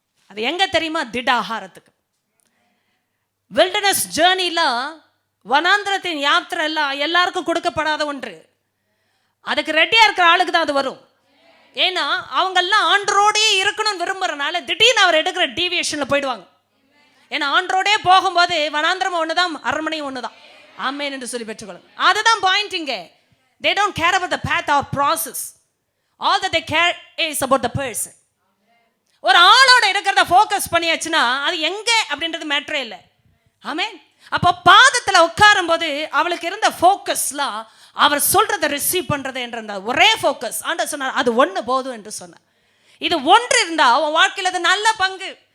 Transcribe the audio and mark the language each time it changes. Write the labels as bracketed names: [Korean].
[Tamil] அது எங்க தெரியுமா, திட ஆகாரத்துக்கு. வில்டர்னஸ் ஜேர்னிலாம், வனாந்திரத்தின் யாத்திரை எல்லாம் எல்லாருக்கும் கொடுக்கப்படாத ஒன்று. அதுக்கு ரெடியா இருக்கிற ஆளுக்கு தான் அது வரும். ஏன்னா அவங்கெல்லாம் ஆண்டரோடே இருக்கணும்னு விரும்புறதுனால திடீர்னு அவர் எடுக்கிற டீவியேஷன்ல போயிடுவாங்க. ஏன்னா ஆண்டரோடே போகும்போது வனாந்திரம் ஒண்ணுதான், அரண்மனையும் ஒண்ணுதான். ஆமென் என்று சொல்லி பெற்றுக்கொள்ளும். அதுதான் பாயிண்ட் இங்க. [English] They don't care about the path or process. All that they care is about the person. [Tamil] ஒரு ஆளோட இருக்கிறத ஃபோக்கஸ் பண்ணியாச்சுன்னா அது எங்க அப்படின்றது மேட்டரே இல்லை. ஆமென். அப்போ பாதத்தில் உட்காரும் போது அவளுக்கு இருந்த ஃபோக்கஸ்லாம் அவர் சொல்றதை ரிசீவ் பண்றது என்ற ஒரே ஃபோக்கஸ். ஆண்டவர் சொன்னார், அது ஒன்று போதும் என்று சொன்னார். இது ஒன்று இருந்தா அவன் வாழ்க்கையில் அது நல்ல பங்கு.